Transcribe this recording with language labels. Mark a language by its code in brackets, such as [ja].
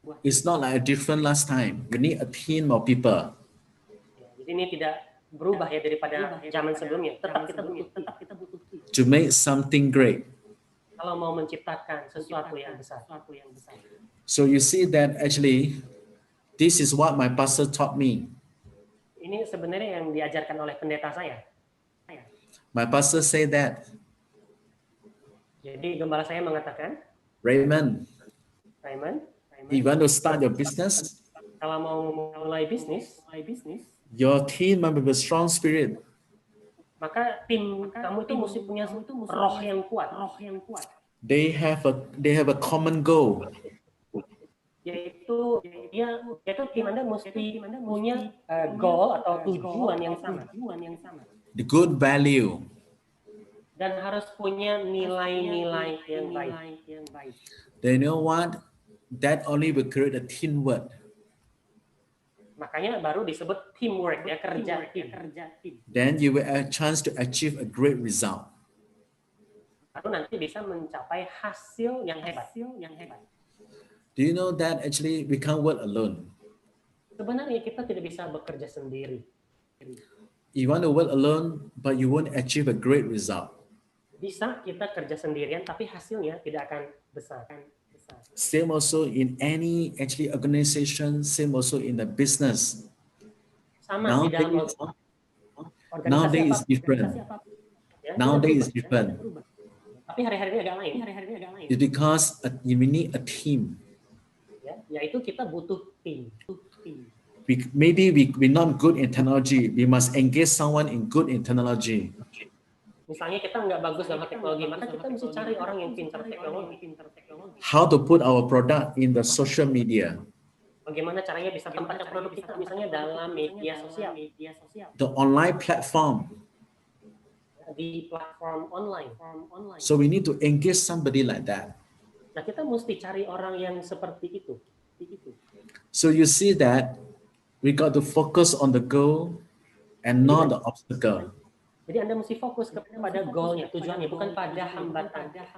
[en] It's not like a different last time. You need a team of people. [id] Jadi ini tidak berubah ya daripada zaman sebelumnya. Tetap kita butuh tim. [en] To make something great. [id] Kalau mau menciptakan sesuatu yang besar. [en] So you see that actually, this is what my pastor taught me. [id] Ini sebenarnya yang diajarkan oleh pendeta saya. [en] My pastor said that, [id] Jadi gembala saya mengatakan, [en] Raymond, you want to start your business, [id] kalau mau mulai bisnis, [en] your team must have a strong spirit. [id] maka tim kamu itu mesti punya roh yang kuat. [en] They have a common goal. [id] Yaitu tim Anda mesti punya goal atau tujuan yang sama. [en] The good value. [id] Dan harus punya nilai-nilai yang baik. [en] Then you know what? That only will create a teamwork. [id] Makanya baru disebut teamwork, ya, kerja tim. [en] Then you will have a chance to achieve a great result. [id] Baru nanti bisa mencapai hasil yang hebat. [en] Do you know that actually we can't work alone? [id] Sebenarnya kita tidak bisa bekerja sendiri. [en] You want to work alone, but you won't achieve a great result. [id] Bisa kita kerja sendirian, tapi hasilnya tidak akan besar. [en] Same also in any actually organization, same also in the business. [id] Sama di dalam [en] Nowadays is [id] organisasi [en] different. [id] ya, [en] Nowadays is [id] kita [en] different. [id] berubah. Tapi hari-hari ini agak lain. [en] It's because we need a team. [id] Ya, yaitu kita butuh tim. [en] Maybe we're not good in technology. We must engage someone in good in technology. [id] Misalnya kita nggak bagus dalam teknologi, maka kita mesti cari orang yang pintar teknologi. [en] How to put our product in the social media. [id] Bagaimana caranya bisa tempatkan produk kita, misalnya dalam media sosial. [en] The online platform. [id] Di platform online. [en] So we need to engage somebody like that. [id] Nah, kita mesti cari orang yang seperti itu. [en] So you see that we got to focus on the goal and not the obstacle. [id] Jadi Anda mesti fokus kepada goalnya, tujuannya, bukan pada hambatan.